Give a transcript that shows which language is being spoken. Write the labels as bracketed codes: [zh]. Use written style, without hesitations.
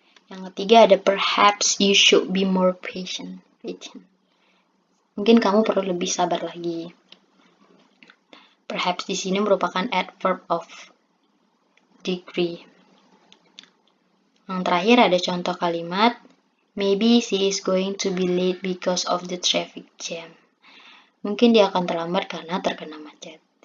[id] Yang ketiga ada [en] perhaps you should be more patient. [id] Mungkin kamu perlu lebih sabar lagi. Perhaps di sini merupakan adverb of degree. Yang terakhir ada contoh kalimat [en] maybe she is going to be late because of the traffic jam. [id] Mungkin dia akan terlambat karena terkena macet.